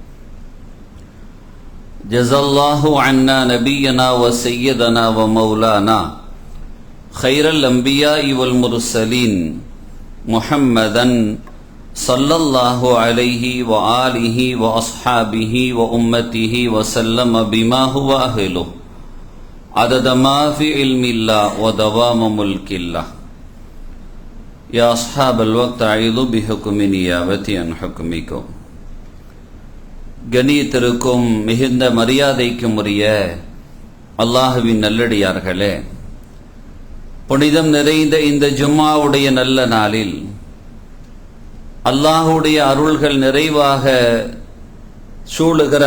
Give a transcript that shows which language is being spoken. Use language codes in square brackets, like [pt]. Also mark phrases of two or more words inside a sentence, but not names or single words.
[ar] جزا الله عنا نبينا وسيدنا ومولانا خير الأنبياء والمرسلين محمدا صلى الله عليه وآله وأصحابه وأمته وسلم بما هو أهله عدد ما في علم الله ودوام ملك الله يا أصحاب الوقت أعيذ بحكم نيابتي عن حكمكم [ta] கணியத்திற்கும் மிகுந்த மரியாதைக்கும் உரிய அல்லாஹ்வின் நல்லடியார்களே, புனிதம் நிறைந்த இந்த ஜும்மாவுடைய நல்ல நாளில் அல்லாஹுடைய அருள்கள் நிறைவாக சூழுகிற